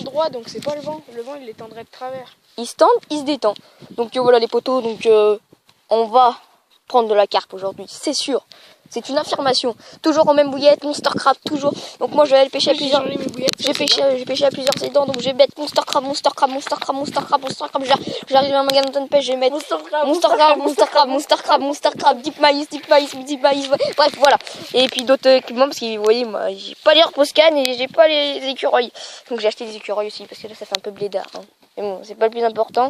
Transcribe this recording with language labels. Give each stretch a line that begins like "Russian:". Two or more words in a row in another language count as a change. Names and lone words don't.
French: droit, donc c'est pas le vent. Le vent il les tendrait de travers. Ils se tendent, ils se détendent. Donc voilà les poteaux, donc on va prendre de la carpe aujourd'hui, c'est sûr. C'est une affirmation. Toujours aux mêmes bouillettes, Monster Crab, toujours. Donc moi je vais aller pêcher à plusieurs. J'ai pêché à plusieurs étangs, donc je vais mettre Monster Crab, Monster Crab, Monster Crab, Monster Crab, Monster Crab. J'arrive à un magasin de pêche, je vais mettre Monster Crab, Monster Crab, Monster Crab, Monster Crab, Deep Maïs, bref voilà. Et puis d'autres équipements parce que vous voyez, moi j'ai pas les reposcan et j'ai pas les écureuils. Donc j'ai acheté des écureuils aussi parce que là ça fait un peu blédard. Hein. Mais bon, c'est pas le plus important.